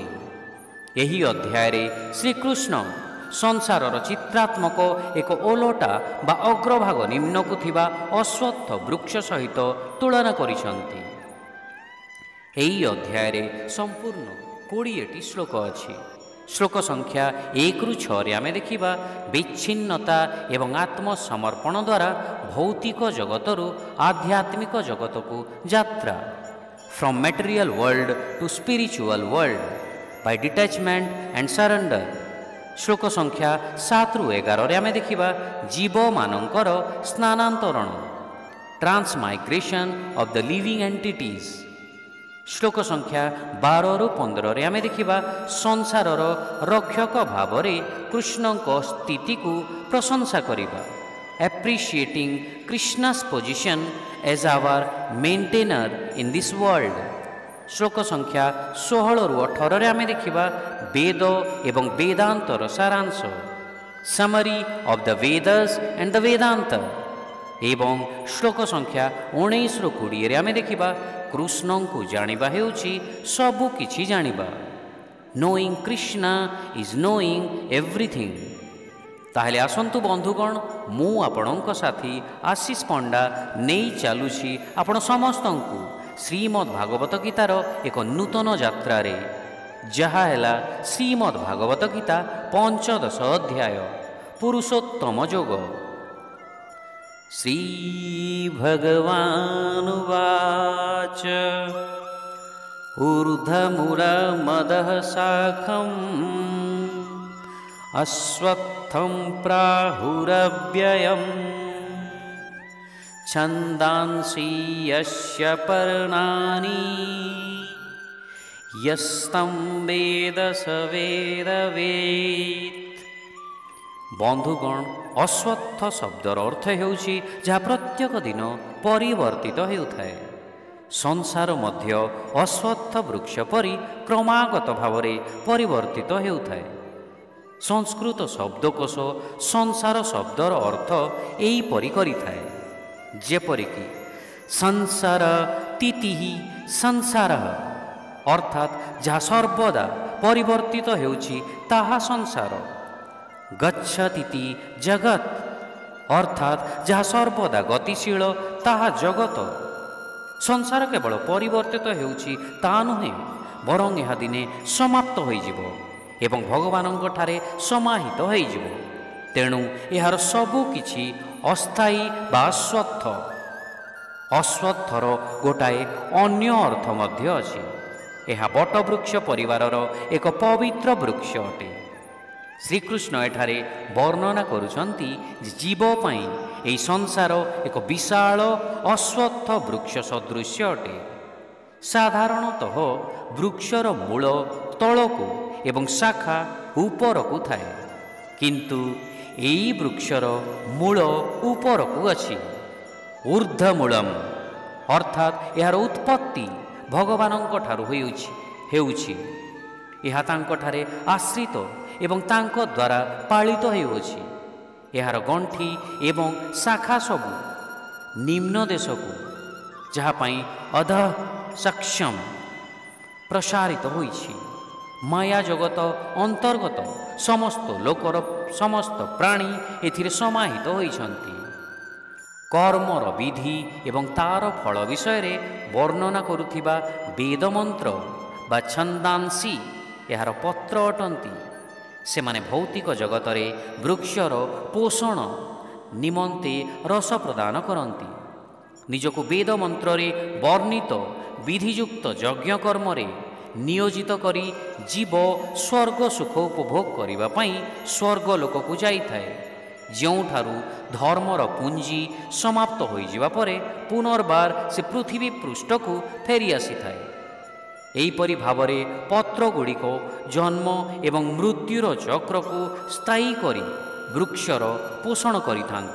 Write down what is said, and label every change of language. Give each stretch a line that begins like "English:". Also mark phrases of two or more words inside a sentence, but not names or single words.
Odia: ଏହି ଅଧ୍ୟାୟ ରେ ଶ୍ରୀକୃଷ୍ଣ ସଂସାରର ଚିତ୍ରାତ୍ମକ ଏକ ଓଲଟା ବା ଅଗ୍ରଭାଗ ନିମ୍ନକୁ ଥିବା ଅଶ୍ୱତ୍ଥ ବୃକ୍ଷ ସହିତ ତୁଳନା କରିଛନ୍ତି। ଏହି ଅଧ୍ୟାୟ ରେ ସମ୍ପୂର୍ଣ୍ଣ 20ଟି ଶ୍ଲୋକ ଅଛି। ଶ୍ଲୋକ ସଂଖ୍ୟା 1 ରୁ 6 ରେ ଆମେ ଦେଖିବା ବିଚ୍ଛିନ୍ନତା ଏବଂ ଆତ୍ମସମର୍ପଣ ଦ୍ୱାରା ଭୌତିକ ଜଗତରୁ ଆଧ୍ୟାତ୍ମିକ ଜଗତକୁ ଯାତ୍ରା,
English: From material world to spiritual world by detachment and surrender.
Odia: ଶ୍ଲୋକ ସଂଖ୍ୟା 7 ରୁ 11 ରେ ଆମେ ଦେଖିବା ଜୀବ ମାନଙ୍କର ସ୍ନାନାନ୍ତରଣ,
English: transmigration of the living entities.
Odia: ଶ୍ଲୋକ ସଂଖ୍ୟା 12 ରୁ 15 ରେ ଆମେ ଦେଖିବା ସଂସାରର ରକ୍ଷକ ଭାବରେ କୃଷ୍ଣଙ୍କ ସ୍ଥିତି କୁ ପ୍ରଶଂସା କରିବା,
English: appreciating Krishna's position as our maintainer in this world.
Odia: ଶ୍ଲୋକ ସଂଖ୍ୟା 16 ରୁ 18 ରେ ଆମେ ଦେଖିବା ବେଦ ଏବଂ ବେଦାନ୍ତର ସାରାଂଶ,
English: summary of the Vedas and the Vedanta.
Odia: ଏବଂ ଶ୍ଲୋକ ସଂଖ୍ୟା 19 ରୁ 20 ରେ ଆମେ ଦେଖିବା କୃଷ୍ଣ କୁ ଜାଣିବା ହେଉଛି ସବୁ କିଛି ଜାଣିବା,
English: knowing Krishna is knowing everything.
Odia: ତାହେଲେ ଆସନ୍ତୁ ବନ୍ଧୁଗଣ, ମୁଁ ଆପଣଙ୍କ ସାଥୀ ଆଶୀଷ ପଣ୍ଡା ନେଇ ଚାଲିଛି ଆପଣ ସମସ୍ତଙ୍କୁ ଶ୍ରୀମଦ୍ ଭାଗବତ ଗୀତାର ଏକ ନୂତନ ଯାତ୍ରା ରେ, ଯାହା ହେଲା ଶ୍ରୀମଦ୍ ଭାଗବତ ଗୀତା ପଞ୍ଚଦଶ ଅଧ୍ୟାୟ ପୁରୁଷୋତ୍ତମ ଯୋଗ।
Sanskrit: श्री भगवानुवाच ऊर्ध्वमूलमदः शाखम् अश्वत्थं प्राहुरव्ययम् छन्दांसि यस्य पर्णानि यस्तं वेद स वेदवेत्।
Odia: ବନ୍ଧୁଗଣ, ଅଶ୍ୱତ୍ଥ ଶବ୍ଦର ଅର୍ଥ ହେଉଛି ଯାହା ପ୍ରତ୍ୟେକ ଦିନ ପରିବର୍ତ୍ତିତ ହେଉଥାଏ। ସଂସାର ମଧ୍ୟ ଅଶ୍ୱତ୍ଥ ବୃକ୍ଷ ପରି କ୍ରମାଗତ ଭାବରେ ପରିବର୍ତ୍ତିତ ହେଉଥାଏ। ସଂସ୍କୃତ ଶବ୍ଦକୋଶ ସଂସାର ଶବ୍ଦର ଅର୍ଥ ଏଇ ପରି କରିଥାଏ, ଯେପରିକି ସଂସାର
Sanskrit: तितिः संसारः,
Odia: ଅର୍ଥାତ ଯାହା ସର୍ବଦା ପରିବର୍ତ୍ତିତ ହେଉଛି ତାହା ସଂସାର।
Sanskrit: गच्छतीति जगत,
Odia: ଅର୍ଥାତ ଯାହା ସର୍ବଦା ଗତିଶୀଳ ତାହା ଜଗତ। ସଂସାର କେବଳ ପରିବର୍ତ୍ତିତ ହେଉଛି ତା ନୁହେଁ, ବରଂ ଏହ ଦିନେ ସମାପ୍ତ ହୋଇଯିବ ଏବଂ ଭଗବାନଙ୍କ ଠାରେ ସମାହିତ ହୋଇଯିବ। ତେଣୁ ଏହାର ସବୁ କିଛି ଅସ୍ଥାୟୀ ବା ଅଶ୍ୱତ୍ଥ। ଅଶ୍ୱତ୍ଥର ଗୋଟାଏ ଅନ୍ୟ ଅର୍ଥ ମଧ୍ୟ ଅଛି। ଏହ ବଟବୃକ୍ଷ ପରିବାରର ଏକ ପବିତ୍ର ବୃକ୍ଷ ଅଟେ। ଶ୍ରୀକୃଷ୍ଣ ଏଠାରେ ବର୍ଣ୍ଣନା କରୁଛନ୍ତି ଜୀବ ପାଇଁ ଏଇ ସଂସାର ଏକ ବିଶାଳ ଅଶ୍ୱତ୍ଥ ବୃକ୍ଷ ସଦୃଶ୍ୟ ଅଟେ। ସାଧାରଣତଃ ବୃକ୍ଷର ମୂଳ ତଳକୁ ଏବଂ ଶାଖା ଉପରକୁ ଥାଏ, କିନ୍ତୁ ଏଇ ବୃକ୍ଷର ମୂଳ ଉପରକୁ ଅଛି। ଊର୍ଦ୍ଧ୍ୱମୂଳମ, ଅର୍ଥାତ ଯାହାର ଉତ୍ପତ୍ତି ଭଗବାନଙ୍କ ଠାରୁ ହେଉଛି। ଏହ ତାଙ୍କ ଠାରେ ଆଶ୍ରିତ ଏବଂ ତାଙ୍କ ଦ୍ୱାରା ପାଳିତ ହେଉଛି। ଯାହାର ଗଣ୍ଠି ଏବଂ ଶାଖା ସବୁ ନିମ୍ନ ଦେଶକୁ, ଯାହା ପାଇଁ ଅଧଃ ସକ୍ଷମ ପ୍ରସାରିତ ହୋଇଛି। ମାୟା ଜଗତ ଅନ୍ତର୍ଗତ ସମସ୍ତ ଲୋକର ସମସ୍ତ ପ୍ରାଣୀ ଏଥିରେ ସମାହିତ ହୋଇଛନ୍ତି। କର୍ମର ବିଧି ଏବଂ ତାର ଫଳ ବିଷୟ ରେ ବର୍ଣ୍ଣନା କରୁଥିବା ବେଦ ମନ୍ତ୍ର ବା ଛନ୍ଦାଂସି ଯାହାର ପତ୍ର ଅଟନ୍ତି। ସେ ମାନେ ଭୌତିକ ଜଗତରେ ବୃକ୍ଷର ପୋଷଣ ନିମନ୍ତେ ରସ ପ୍ରଦାନ କରନ୍ତି। ନିଜକୁ ବେଦ ମନ୍ତ୍ର ରେ ବର୍ଣ୍ଣିତ ବିଧିଯୁକ୍ତ ଯଜ୍ଞ କର୍ମ ରେ ନିୟୋଜିତ କରି ଜୀବ ସ୍ୱର୍ଗ ସୁଖ ଉପଭୋଗ କରିବା ପାଇଁ ସ୍ୱର୍ଗ ଲୋକ କୁ ଯାଇ ଥାଏ। ଯେଉଁଠାରୁ ଧର୍ମର ପୁଞ୍ଜି ସମାପ୍ତ ହୋଇଯିବା ପରେ ପୁନର୍ବାର ସେ ପୃଥିବୀ ପୃଷ୍ଠକୁ ଫେରି ଆସିଥାଏ। ଏହିପରି ଭାବରେ ପତ୍ରଗୁଡ଼ିକ ଜନ୍ମ ଏବଂ ମୃତ୍ୟୁର ଚକ୍ରକୁ ସ୍ଥାୟୀ କରି ବୃକ୍ଷର ପୋଷଣ କରିଥାନ୍ତି।